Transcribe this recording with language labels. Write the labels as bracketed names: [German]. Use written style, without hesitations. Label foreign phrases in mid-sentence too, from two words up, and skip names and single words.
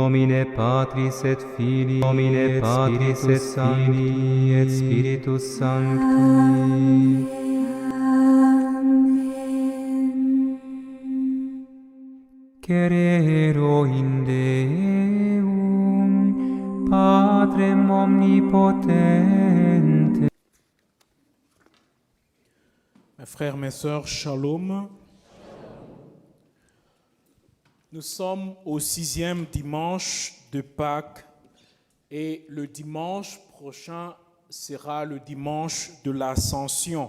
[Latin] nomine Patris et Filii, nomine Patris et Filii et Spiritus Sancti. Crero in Deum, Patrem omnipotente. [French] Mes frères, mes sœurs, shalom. Nous sommes au 6e dimanche de Pâques et le dimanche prochain sera le dimanche de l'Ascension.